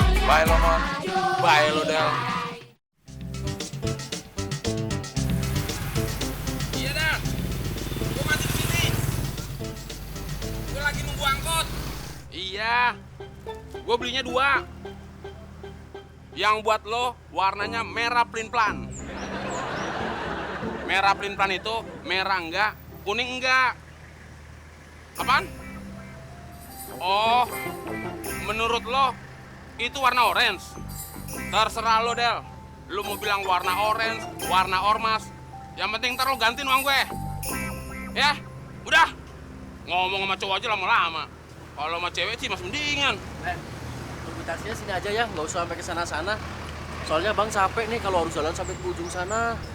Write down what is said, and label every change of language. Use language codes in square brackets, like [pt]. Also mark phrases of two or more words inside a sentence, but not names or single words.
[id] Bye lo non. Bye lo Del. Iya Del, gue masih di sini. Gue lagi nunggu angkot. Iya, gue belinya 2. Yang buat lo warnanya merah plin-plan. Merah plin-plan itu merah enggak, kuning enggak. Apaan? Oh, menurut lo itu warna orange? Terserah lo Del. Lo mau bilang warna orange, warna ormas. Yang penting ntar lo gantiin uang gue. Ya, udah. Ngomong sama cowok aja lama-lama. Kalau sama cewek sih masih mendingan. Tunggu taksinya sini aja ya, nggak usah sampai ke sana-sana. Soalnya Bang capek nih kalau harus jalan sampai ke ujung sana.